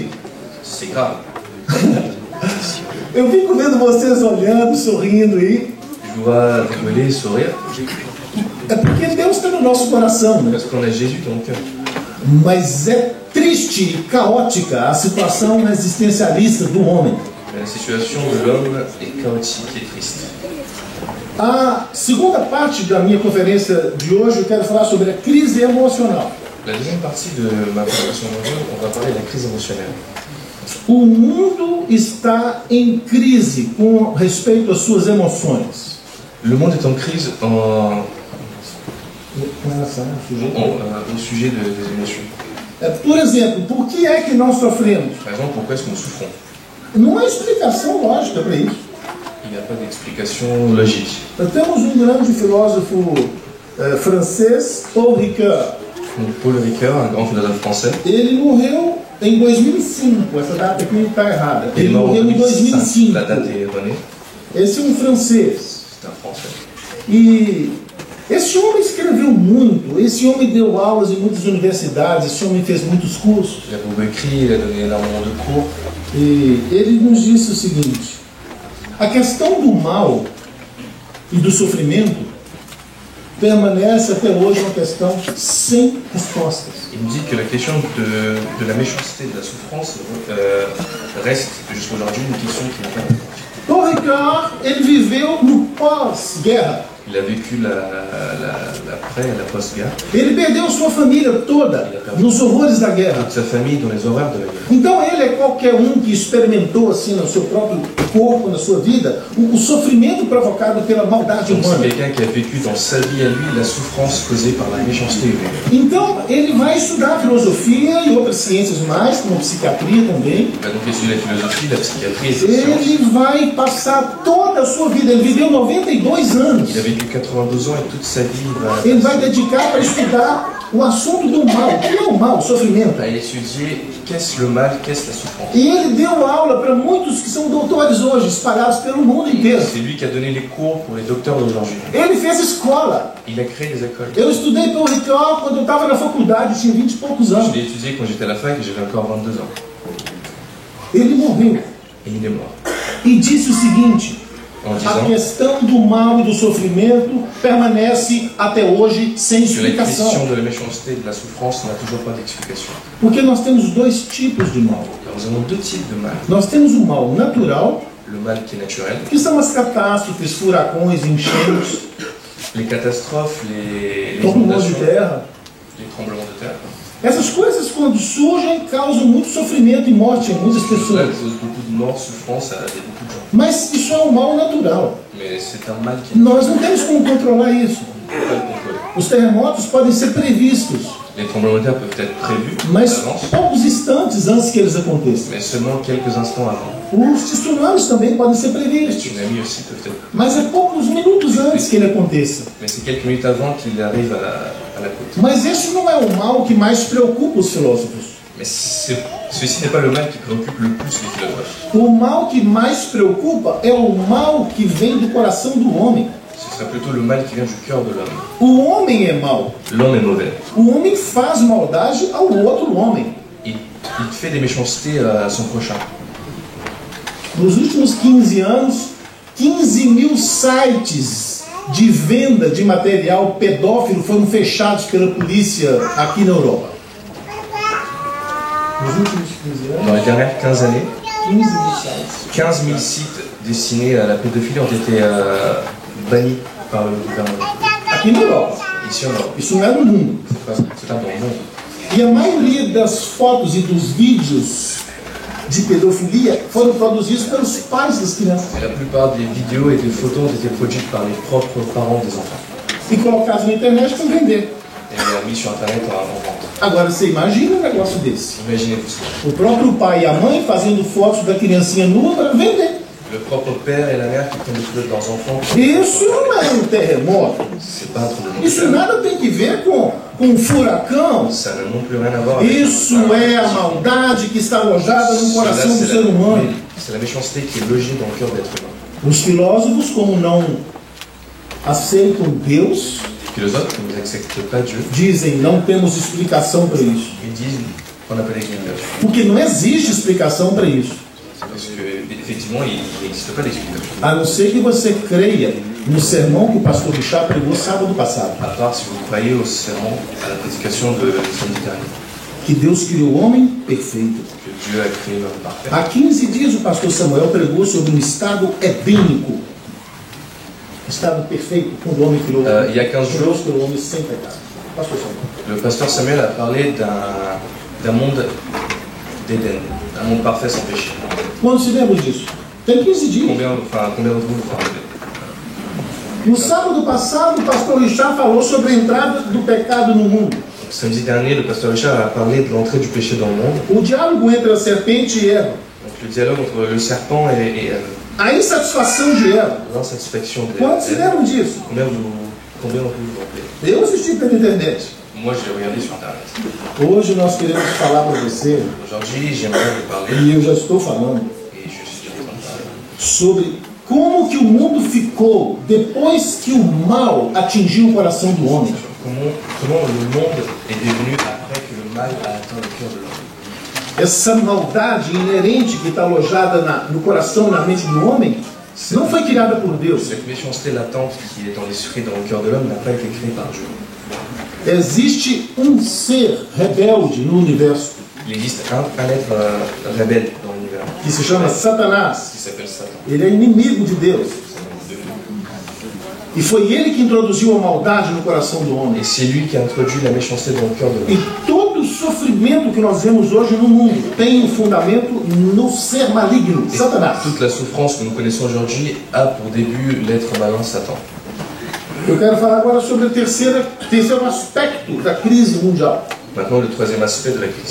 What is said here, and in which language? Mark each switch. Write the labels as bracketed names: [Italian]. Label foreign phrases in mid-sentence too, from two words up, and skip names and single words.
[French] C'est grave. [Portuguese] Eu fico vendo vocês olhando, sorrindo aí. [French] Je vois rigoler et sourire [Portuguese] É porque Deus está no nosso coração, né? [French] parce qu'on a Jésus dans le cœur. [Portuguese] Mas é triste e caótica a situação existencialista do homem. [French] Mais la situation de l'homme est chaotique et triste. [Portuguese] A segunda parte da minha conferência de hoje eu quero falar sobre a crise emocional. [French] La deuxième partie de ma présentation d'aujourd'hui, on va parler de la crise émotionnelle. [Portuguese] O mundo está em crise com respeito às suas emoções. [French] Le monde est en crise au sujet des émotions. [Portuguese] Por exemplo, por que é que nós sofremos? [French] Par exemple, pourquoi est-ce que nous souffrons? [Portuguese] Não há explicação lógica para isso. [French] Il n'y a pas d'explication logique. [Portuguese] Nós temos um grande filósofo francês, Paul Ricoeur. [French] Donc, Paul Ricoeur, un grand philosophe français, [Portuguese] Ele morreu em 2005, essa data aqui está errada. [French] il est [Portuguese] Ele [French] mort en [Portuguese] morreu em 2005. [French] 2005. La date est erronée. [Portuguese] Esse é um francês. [French] C'est un français. [Portuguese] E esse homem escreveu muito, esse homem deu aulas em muitas universidades, esse homem fez muitos cursos. [French] Il a beaucoup écrit, il a donné énormément de cours. [Portuguese] E ele nos disse o seguinte: a questão do mal e do sofrimento permanece até hoje uma questão sem respostas. [French] Il me dit que la question de la méchanceté, de la souffrance, reste jusqu'à aujourd'hui une question qui n'a pas de réponse. [Portuguese] Paul Ricoeur, ele viveu no pós-guerra. [French] Il a vécu l'après, la post-guerre, [Portuguese] Ele perdeu sua família toda nos horrores da guerra. [French] toute sa famille dans les horreurs de la guerre. [Portuguese] Então ele é qualquer um que experimentou assim no seu próprio corpo, na sua vida, o sofrimento provocado pela maldade [French] Donc c'est [Portuguese] humana. [French] quelqu'un qui a vécu dans sa vie à lui la souffrance causée par la méchanceté humaine. [Portuguese] Então ele vai estudar filosofia e outras ciências mais, como psiquiatria também. [French] Il va donc étudier la philosophie, la psychiatrie et les sciences. [Portuguese] Ele vai passar toda a sua vida, ele viveu 92 anos. [French] Il a vécu 82 ans et toute sa vie il [Portuguese] Ele vai dedicar para estudar o assunto do mal. O que é o mal? O sofrimento. [French] va étudier qu'est-ce le mal, qu'est-ce la souffrance. [Portuguese] E ele deu aula para muitos que são doutores hoje, espalhados pelo mundo inteiro. [French] C'est lui qui a donné les cours pour les docteurs d'aujourd'hui. [Portuguese] Ele fez escola. [French] Il a créé des écoles. [Portuguese] Eu estudei Paul Ricoeur quando eu estava na faculdade, tinha 20 e poucos [French] Je [Portuguese] anos. [French] l'ai étudié quand j'étais à la fac et j'avais encore 22 ans. [Portuguese] Ele morreu [French] Et il est mort. [Portuguese] e disse o seguinte: [French] En [Portuguese] a [French] disant [Portuguese] questão do mal e do sofrimento permanece até hoje sem [French] que la question [Portuguese] explicação. [French] de la méchanceté et de la souffrance n'a toujours pas d'explication. [Portuguese] Porque nós temos dois tipos de mal. [French] Alors, nous avons deux types de mal. [Portuguese] Nós temos o mal natural, [French] Le mal qui est naturel, [Portuguese] que são as catástrofes, furacões, enchentes, [French] les catastrophes, les tremblements de inondations, [Portuguese] terra. [French] les tremblements de terre. [Portuguese] Essas coisas, quando surgem, causam muito sofrimento e morte em muitas [French] Cela [Portuguese] pessoas. [French] cause beaucoup de mort, souffrance à beaucoup de gens. [Portuguese] Mas isso é um mal natural. [French] Mais c'est un mal qui [Portuguese] Nós não temos como controlar isso. [French] ne peut pas le contrôler. [Portuguese] Os terremotos podem ser previstos, [French] Les tremblements de terre peuvent être prévus [Portuguese] mas [French] d'avance, [Portuguese] poucos instantes antes que eles aconteçam. [French] mais seulement quelques instants avant. [Portuguese] Os tsunamis também podem ser [French] Les [Portuguese] previstos, [French] tsunamis aussi peuvent être, [Portuguese] mas é poucos minutos antes que ele aconteça. [French] mais c'est quelques minutes avant qu'il arrive à la côte. [Portuguese] Mas esse não é o mal que mais preocupa os filósofos. [French] Mais ceci n'est pas le mal qui préoccupe le plus les philosophes. [Portuguese] O mal que mais preocupa é o mal que vem do coração do homem. [French] Ce serait plutôt le mal qui vient du cœur de l'homme. [Portuguese] O homem é mau. [French] L'homme est mauvais. [Portuguese] O homem faz maldade ao outro homem. [French] Il fait des méchancetés à son prochain. [Portuguese] Nos últimos 15 anos, 15 mil sites de venda de material pedófilo foram fechados pela polícia aqui na Europa. Nos últimos 15 [French] Dans [Portuguese] anos, [French] les dernières 15 années, [Portuguese] 15 mil sites. [French] 15 000 sites destinés à la pédophilie ont été bannis par le gouvernement. [Portuguese] Aqui na Europa. [French] Ici en Europe. [Portuguese] Isso não é no mundo. [French] C'est pas dans le monde. [Portuguese] E a maioria das fotos e dos vídeos de pedofilia foram produzidos pelos pais das crianças [French] Et la plupart des vidéos et des photos ont été produites par les propres parents des enfants [Portuguese] e colocados na internet para vender. [French] et mis sur internet en vente. [Portuguese] Agora você imagina um negócio desse. [French] Imaginez-vous cela. [Portuguese] O próprio pai e a mãe fazendo fotos da criancinha nua para vender. [French] Le propre père et la mère qui prennent des photos de leurs enfants. [Portuguese] Isso não é um terremoto. [French] C'est pas un tremblement de [Portuguese] Isso [French] terre. [Portuguese] nada tem que ver com um furacão. [French] Ça n'a non plus rien à voir avec [Portuguese] Isso é a maldade que está alojada no coração do ser humano. [French] C'est la méchanceté qui est logée dans le cœur d'être humain. [Portuguese] Os filósofos, como não aceitam Deus, [French] Les philosophes qui n'acceptent pas Dieu, [Portuguese] dizem não temos explicação para isso. [French] ils disent qu'on n'a pas d'explication. [Portuguese] Porque não existe explicação para isso. [French] Parce qu'effectivement, il n'existe pas d'explication. [Portuguese] A não ser que você creia no sermão que o pastor Richard pregou sábado passado. [French] À part si vous croyez au serment, à la prédication de samedi dernier, [Portuguese] Que Deus criou o homem perfeito. [French] que Dieu a créé l'homme parfait. [Portuguese] Há 15 dias o pastor Samuel pregou sobre um estado edênico. Estado perfeito, quando o homem criou. [French] Il y a 15 jours, [Portuguese] Deus criou o homem sem pecado. Pastor Samuel. [French] le pasteur Samuel a parlé d'un monde d'Éden, un monde parfait sans péché. [Portuguese] Quando se lembra disso? Tem 15 dias. [French] Combien d'entre vous vous rappelez? [Portuguese] No sábado passado, o pastor Richard falou sobre a entrada do pecado no mundo. [French] Samedi dernier, le pasteur Richard a parlé de l'entrée du péché dans le monde. [Portuguese] O diálogo entre a serpente e Eva. [French] Donc le dialogue entre le serpent et [Portuguese] A insatisfação de Eva. [French] l'insatisfaction de [Portuguese] Quando se lembram disso? [French] Combien d'entre vous vous rappelez? [Portuguese] Eu assisti pela internet. [French] Moi, j'ai regardé sur Internet. [Portuguese] Hoje nós queremos falar para você, [French] Aujourd'hui, j'aimerais vous parler, [Portuguese] e eu já estou falando, [French] et je suis en train de parler, [Portuguese] sobre como que o mundo ficou depois que o mal atingiu o coração do homem. [French] comment le monde est devenu après que le mal a atteint le cœur de l'homme. [Portuguese] Essa maldade inerente que está alojada no coração, na mente do homem, não foi criada por Deus. [French] Cette méchanceté latente qui est en l'esprit dans le cœur de l'homme n'a pas été créée par Dieu. [Portuguese] Existe um ser rebelde no universo [French] Il existe un être rebelle dans l'univers [Portuguese] que se chama Satanás. [French] qui s'appelle Satan. [Portuguese] Ele é inimigo de Deus. E foi ele que introduziu a maldade no coração do homem. [French] Et c'est lui qui a introduit la méchanceté dans le cœur de [Portuguese] E [French] l'homme. [Portuguese] todo o sofrimento que nós vemos hoje no mundo tem um fundamento no ser maligno, [French] Et [Portuguese] Satanás. [French] toute la souffrance que nous connaissons aujourd'hui a pour début l'être malin Satan. [Portuguese] Eu quero falar agora sobre o terceiro aspecto da crise mundial. [French] Maintenant, le troisième aspect de la crise